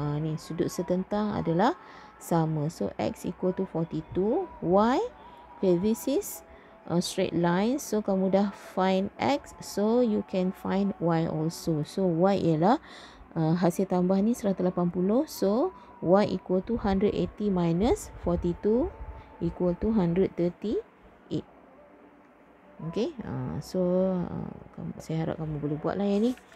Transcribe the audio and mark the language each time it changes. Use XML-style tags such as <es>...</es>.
<ms>Ni sudut setentang adalah sama.</ms> <en>So X equal to 42. Y, okay, this is a straight line. So</en> <ms>kamu dah</ms> <en>find X, so you can find Y also. So Y</en> <ms>ialah hasil tambah ni</ms> <en>180. So Y equal to 180 minus 42 equal to 138.</en> <ms>Okay, so saya harap kamu boleh buat lah yang ni.</ms>